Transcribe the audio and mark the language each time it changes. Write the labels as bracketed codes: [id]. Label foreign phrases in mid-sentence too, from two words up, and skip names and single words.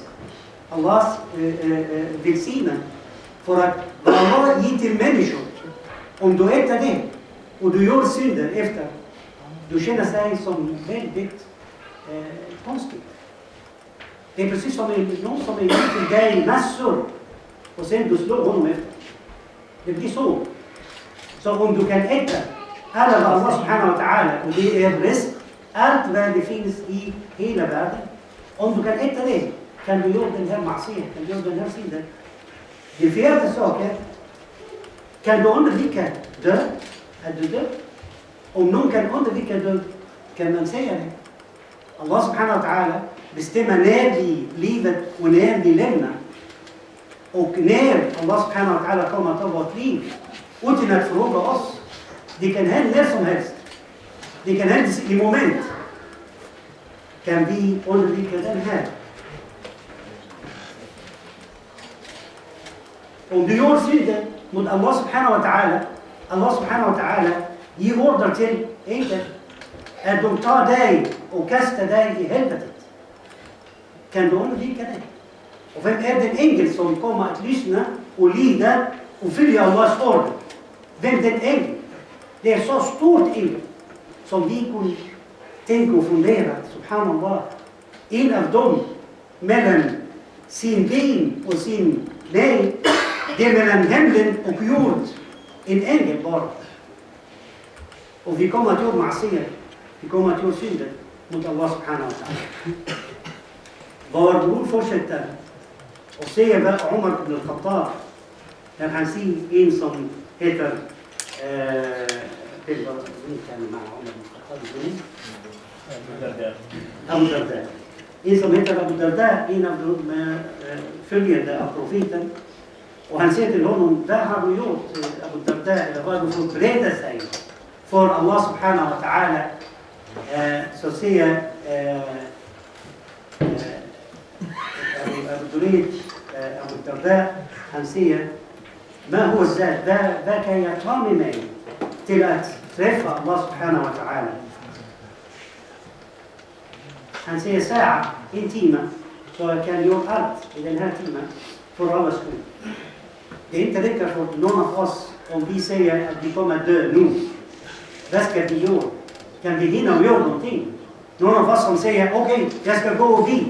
[sv] Allahs välsignelse. För att Allah ger till människor. Om du äter det och du gör synder efter, du känner sig som väldigt konstigt. Det är precis som någon som är ute dig massor och sen du slår honom efter. Det blir så. Så om du kan äta alla vad Allah [ar] سبحانه وتعالى, [sv] och det är risk, allt vad det finns i hela världen. Om du kan äta det, kan du göra den här ma'asiyah, kan du göra den här synden. Det fjärde saken, kan du undvika död? Är du död? Om någon kan undvika död, kan man säga det. Allah [ar] سبحانه وتعالى [sv] bestämmer när vi livet och när vi lämnar. Och när Allah [ar] سبحانه وتعالى [sv] kommer att ta vårt liv utan att fråga oss. Det kan hända när som helst. Det kan hända i moment. Kan vi undvika den här? Om du gör synden mot Allah [ar] سبحانه وتعالى, [sv] Allah [ar] سبحانه وتعالى [sv] ger order till änglar att de tar dig och kastar dig i helvetet. Kan du undvika det? Och vem är den ängel som kommer att lyssna och lida och följa Allahs order? Vem den ängel? Det är så stort ängel som vi kunde tänka och fundera, subhanallah. En av dem mellan sin ben och sin knä, det är mellan himlen och jord. En ängel bara. Och vi kommer att göra ma'asiyah. Vi kommer att göra synder mot Allah [ar] سبحانه وتعالى. [sv] Vår bror fortsätter och säger vad Umar ibn al-Khattab, när han ser en som heter Abu Darda. En som heter Abu Darda, en av de följande av profeten. Och han säger till honom, vad har du gjort Abu Darda, eller vad du förbereder sig för Allah [ar] سبحانه وتعالى? [sv] Så säger Abu Durayd, Abu Darda, han säger [ar] ما هو الزاد؟ [sv] vad kan jag ta med mig till att träffa Allah [ar] سبحانه وتعالى? [sv] Han säger sa'a, en timme, så jag kan göra allt i den här timmen för Allahs skull. Det är inte räcker för någon av oss om vi säger att vi kommer att dö nu. Vad ska vi göra? Kan vi hinna göra någonting? Någon av oss som säger okej, jag ska gå och vi.